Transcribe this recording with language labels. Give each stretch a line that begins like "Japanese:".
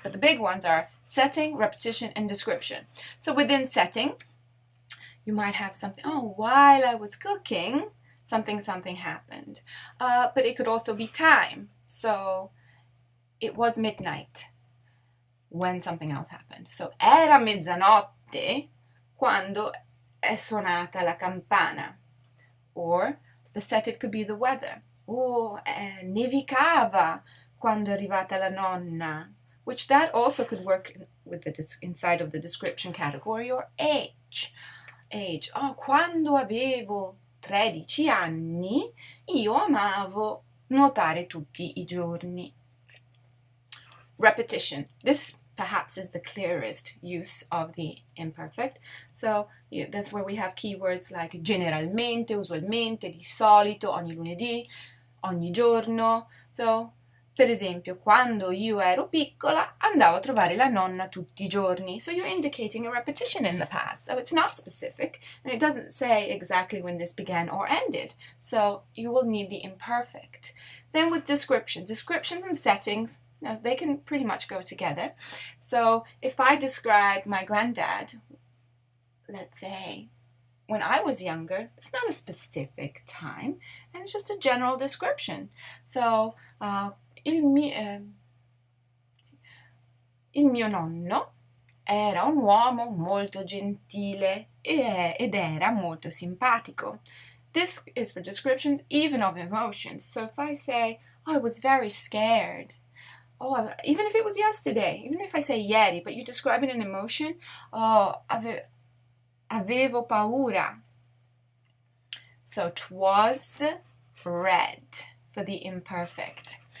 English: But the big ones are setting, repetition, and description. So within setting, you might have something, oh, while I was cooking, something happened. But it could also be time. So it was midnight when something else happened.
Italian: So era mezzanotte quando è suonata la campana.
English: Or the set, it could be the weather. Oh,
Italian: nevicava quando è arrivata la nonna,
English: which that also could work with the inside of the description category. Or age.
Italian: Oh, quando avevo 13 anni, io amavo nuotare tutti I giorni.
English: Repetition. This perhaps is the clearest use of the imperfect. So that's where we have keywords like
Italian: generalmente, usualmente, di solito, ogni lunedì, ogni giorno. So, per esempio, quando io ero piccola andavo a trovare la nonna tutti I giorni.
English: So you're indicating a repetition in the past. So it's not specific, and it doesn't say exactly when this began or ended. So you will need the imperfect. Then with descriptions and settings, now, they can pretty much go together. So if I describe my granddad, let's say, when I was younger, it's not a specific time, and it's just a general description.
Italian: So il mio nonno era un uomo molto gentile ed era molto simpatico.
English: This is for descriptions even of emotions. So if I say, oh, I was very scared, oh, even if it was yesterday, even if I say ieri, but you're describing an emotion, oh,
Italian: avevo paura.
English: So 'twas red for the imperfect.